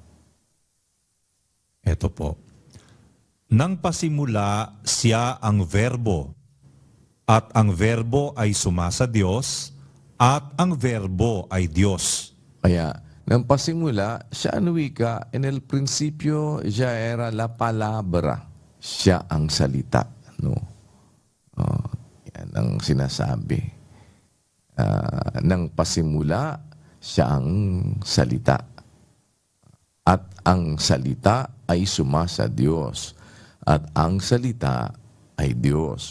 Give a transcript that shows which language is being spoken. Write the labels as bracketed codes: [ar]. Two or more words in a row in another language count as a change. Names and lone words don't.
[tl] Ito po. Nang pasimula, siya ang verbo, at ang verbo ay sumasa Diyos, at ang verbo ay Diyos. kaya nang pasimula, siya ang wika, [es] en el principio ya era la palabra. [tl] Siya ang salita. No? Yan ang sinasabi. Nang pasimula, siya ang salita. At ang salita ay sumasa Diyos. At ang salita ay Diyos.